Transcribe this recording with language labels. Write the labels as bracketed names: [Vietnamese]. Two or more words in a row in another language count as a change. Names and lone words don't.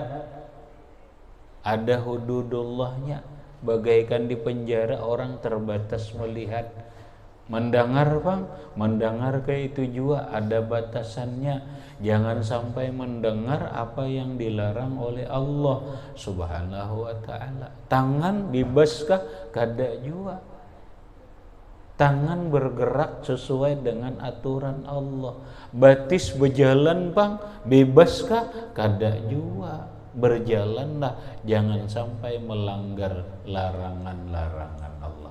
[Indonesian] Ada hududullahnya, bagaikan di penjara orang terbatas melihat. Mendengar bang, mendengar ke itu juga ada batasannya. Jangan sampai mendengar apa yang dilarang oleh Allah [Arabic] Subhanahu wa ta'ala. [Banjar] Tangan bebaskah? Kada juga. [Indonesian] Tangan bergerak sesuai dengan aturan Allah. [Banjar] Batis berjalan bang, bebaskah? Kada juga. [Indonesian] Berjalanlah, jangan sampai melanggar larangan-larangan Allah.